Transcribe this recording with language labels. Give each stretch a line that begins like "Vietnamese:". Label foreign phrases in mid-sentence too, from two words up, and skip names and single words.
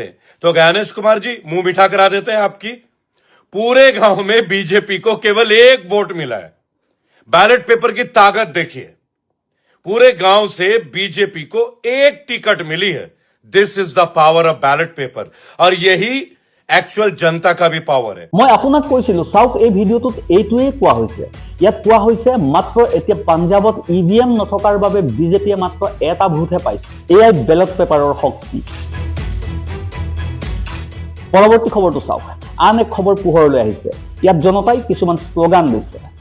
Hindi: तो ज्ञानेश कुमार जी मुंह मीठा करा देते हैं आपकी। पूरे गांव में बीजेपी को केवल एक वोट मिला है।
English: ballot paper
Hindi: की ताकत देखिए, पूरे गांव से बीजेपी को एक टिकट मिली है।
English: this is the power of ballot paper,
Hindi: और यही एक्चुअल जनता का भी पावर है।
Assamese: মই আপোনাক কৈছিলো, চাওক এই ভিডিঅ'টোত এইটোৱেই কোৱা হৈছে। ইয়াত কোৱা হৈছে মাত্ৰ এতিয়া পাঞ্জাৱত EVM নথকাৰ বাবে বিজেপিয়ে মাত্ৰ এটা ভোটহে পাইছে। এয়াই
English: ballot paper
Assamese: শক্তি। পৰৱৰ্তী খবৰটো চাওক। আন এক খবৰ পোহৰলৈ আহিছে। ইয়াত জনতাই কিছুমান শ্লোগান দিছে।